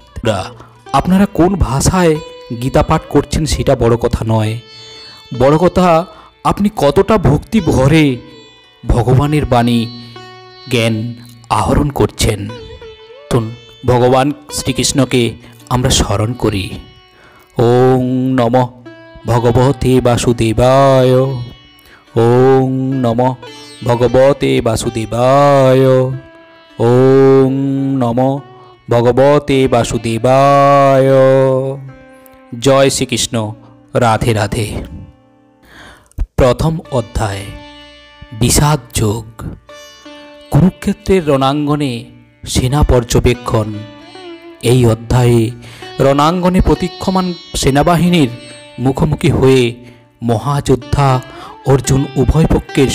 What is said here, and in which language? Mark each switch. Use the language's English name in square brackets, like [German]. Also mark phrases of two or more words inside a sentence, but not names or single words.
[Bangla] আপনারা কোন ভাষায় গীতা পাঠ করছেন সেটা বড় কথা নয়, বড় কথা আপনি কতটা ভক্তি ভরে ভগবানের বাণী জ্ঞান আহরণ করছেন। ভগবান শ্রীকৃষ্ণকে আমরা স্মরণ করি। [Sanskrit] ওং নমঃ ভগবতে বাসুদেবায়, ওং নমঃ ভগবতে বাসুদেবায়, ওং নমঃ ভগবতে বাসুদেবায়। [Bangla] জয় শ্রীকৃষ্ণ। রাধে রাধে। প্রথম অধ্যায় বিষাদ যোগ। কুরুক্ষেত্রের রণাঙ্গনে সেনা পর্যবেক্ষণ। এই অধ্যায়ে রণাঙ্গনে প্রতীক্ষমান সেনাবাহিনীর মুখোমুখি হয়ে মহাযোদ্ধা অর্জুন উভয় পক্ষের